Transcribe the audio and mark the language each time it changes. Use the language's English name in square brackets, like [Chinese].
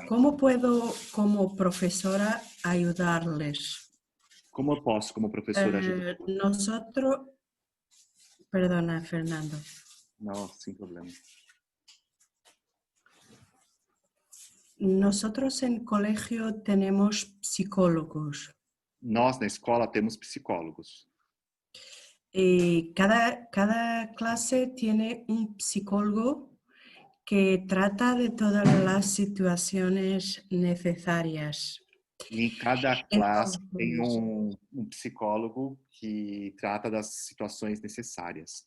[Spanish] ¿Cómo puedo, como profesora, ayudarles? [Portuguese] Como posso, como professora, ajudar? [Spanish] Nosotros... Perdona, Fernando. [Portuguese] Não, sem problema. [Spanish] Nosotros en colegio tenemos psicólogos. [Portuguese] Nós, na escola, temos psicólogos. [Spanish] Y cada clase tiene un psicólogo que trata de todas las situaciones necesarias. [Portuguese] E em cada classe tem um psicólogo que trata das situações necessárias.